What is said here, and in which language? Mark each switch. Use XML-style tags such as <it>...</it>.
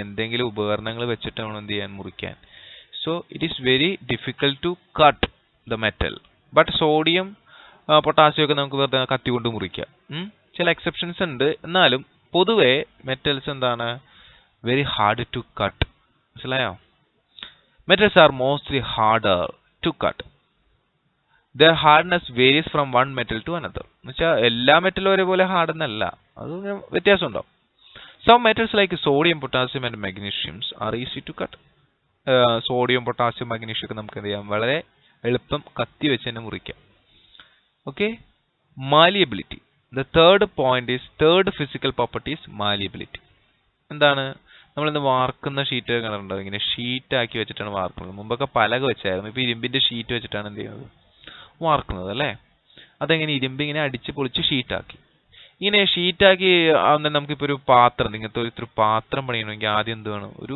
<ml>എന്തെങ്കിലും ഉപകരണങ്ങൾ വെച്ചിട്ട് നമ്മൾ എന്ത് ചെയ്യാൻ? മുറിക്കാൻ.</ml> <en>So it is very difficult to cut the metal.</en> <ml>But sodium potassium ഒക്കെ നമുക്ക് വെറുതെ കത്തി കൊണ്ട് മുറിക്കാം. ചില എക്സെപ്ഷൻസ് ഉണ്ട്. എന്നാലും പൊതുവെ മെറ്റൽസ് എന്താണ്?</ml> <en>Very hard to cut.</en> <ml>മനസ്സിലായോ?</ml> <en>Metals are mostly harder to cut. Their hardness varies from one metal to another.</en> <ml>എന്നുവെച്ചാൽ എല്ലാ മെറ്റലും ഒരേപോലെ ഹാർഡ് എന്നല്ല, അത് വ്യത്യാസം ഉണ്ടാവും.</ml> <en>Some metals like sodium, potassium and magnesium are easy to cut.</en> <ml>Sodium, potassium, magnesium ഒക്കെ നമുക്ക് എന്ത് ചെയ്യാം? വളരെ എളുപ്പം കത്തി വെച്ച് തന്നെ മുറിക്കാം.</ml> <en>Okay, malleability. The third point is third physical property is malleability.</en> <ml>എന്താണ്? നമ്മളിന്ന് വാർക്കുന്ന ഷീറ്റ് കണ്ടിട്ടുണ്ടോ? ഇങ്ങനെ ഷീറ്റ് ആക്കി വെച്ചിട്ടാണ് വാർക്കുന്നത്. മുമ്പൊക്കെ പലക വെച്ചായിരുന്നു. ഇപ്പൊ ഇരുമ്പിന്റെ ഷീറ്റ് വെച്ചിട്ടാണ് എന്ത് ചെയ്യുന്നത്? വാർക്കുന്നത് അല്ലേ? അതെങ്ങനെ? ഇരുമ്പ് ഇങ്ങനെ അടിച്ച് പൊളിച്ച് ഷീറ്റാക്കി. ഇങ്ങനെ ഷീറ്റാക്കി നമുക്കിപ്പോൾ ഒരു പാത്രം, ഇങ്ങനത്തെ ഒരു പാത്രം പണിയണമെങ്കിൽ ആദ്യം എന്ത് വേണം?</ml>